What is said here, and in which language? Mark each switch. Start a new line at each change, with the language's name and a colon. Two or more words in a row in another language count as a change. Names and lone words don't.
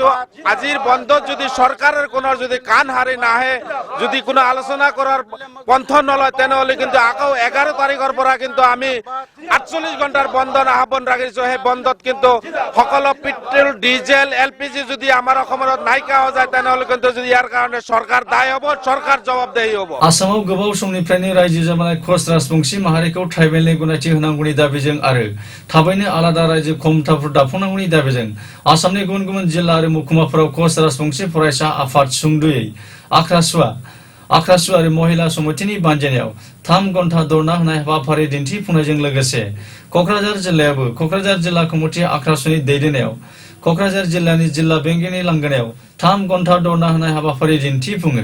Assamese: আজিৰ বন্ধত যদি সরকারের কোনো যদি কাণ হাৰি নাহে, যদি কোনো আলোচনা করার পন্থ নলয়, তেনেহলে কিন্তু আকৌ 11 তাৰিখৰ পৰা কিন্তু আমি 48 ঘণ্টাৰ বন্ধৰ আহ্বান ৰাখিছো। সেই বন্ধত কিন্তু সকলো পেট্ৰল ডিজেল এলপিজি যদি আমাৰ অসমত নাইকা হৈ যায়, তেনেহলে কিন্তু যদি ইয়াৰ কাৰণে সরকার দায়ী হ'ব, সরকার জবাবদেহি হ'ব।
Bodo: आसामाव गोबाव समनिफ्रायनो रायजो जाबोनाय कच राजबंशी माहारिखौ ट्राइबेलनि गनायथि होनांगौनि दाबिजों आरो थाबैनो आलादा रायजो खमथाफोर दाफुंनांगौनि दाबिजों आसामनि गुबुन गुबुन जिल्ला आरो महकुमाफोराव कच राजबंशी फरायसा आफाद सुंद'यै आख्रासुवा आरो महिला समितिनि बानजायनायाव 3 घन्टा धरना होनाय हाबाफारि दिन्थिफुंनायजों लोगोसे क'क्राझार जिल्लायावबो क'क्राझार जिल्ला कमिटि आख्रासुनि दैदेननायाव क'क्राझार जिल्लानि जिल्ला बेंगिनि लांगोनायाव 3 घन्टा धरना होनाय हाबाफारि दिन्थिफुङो।